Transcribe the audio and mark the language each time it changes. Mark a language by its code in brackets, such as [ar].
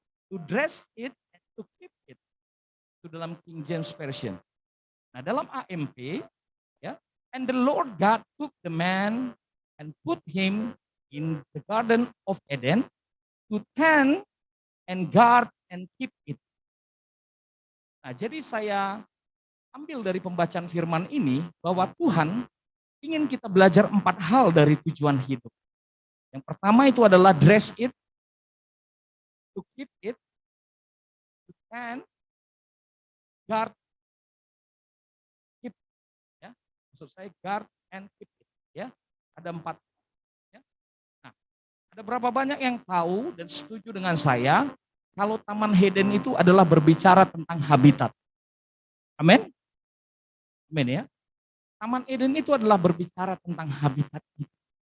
[en] To dress it and to keep it. [id] Itu dalam [en] King James Version. [id] Nah, dalam [en] AMP, ya, and the Lord God took the man and put him in the Garden of Eden to tend and guard and keep it. [id] Nah, jadi saya ambil dari pembacaan firman ini bahwa Tuhan ingin kita belajar 4 hal dari tujuan hidup. Yang pertama itu adalah [en] dress it, to keep it, to tend, guard, keep. [id] Ya, maksud saya [en] guard and keep it. [id] Ya, ada 4. Ya. Nah, ada berapa banyak yang tahu dan setuju dengan saya kalau Taman Eden itu adalah berbicara tentang habitat. Amin. Amin ya. Taman Eden itu adalah berbicara tentang habitat kita.